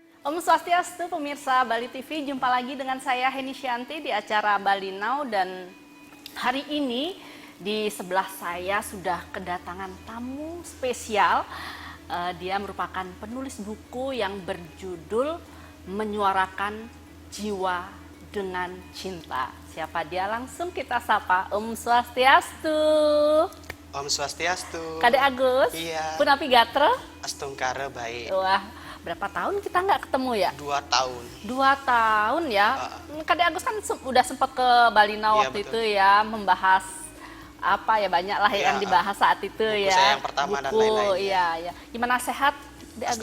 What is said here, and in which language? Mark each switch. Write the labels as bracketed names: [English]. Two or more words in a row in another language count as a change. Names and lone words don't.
[Balinese] Om Swastiastu, [Indonesian] pemirsa Bali TV, jumpa lagi dengan saya Heni Shanti di acara Bali Now, dan hari ini di sebelah saya sudah kedatangan tamu spesial. Dia merupakan penulis buku yang berjudul Menyuarakan Jiwa dengan Cinta. Siapa dia? Langsung kita sapa. [Balinese] Om Swastiastu. Om Swastiastu. [Indonesian] Kade Agus. Iya. [Balinese] Punapi gatra? [Indonesian] Astungkara baik. Wah, berapa tahun kita nggak ketemu ya? 2 tahun. 2 tahun ya. Kade Agus kan udah sempat ke Bali Now Iya, waktu betul. itu ya, membahas apa ya, banyak lah Iya, yang dibahas saat itu buku ya. saya yang pertama dan lain-lainnya. Iya, ya. Gimana, sehat Kade Agus?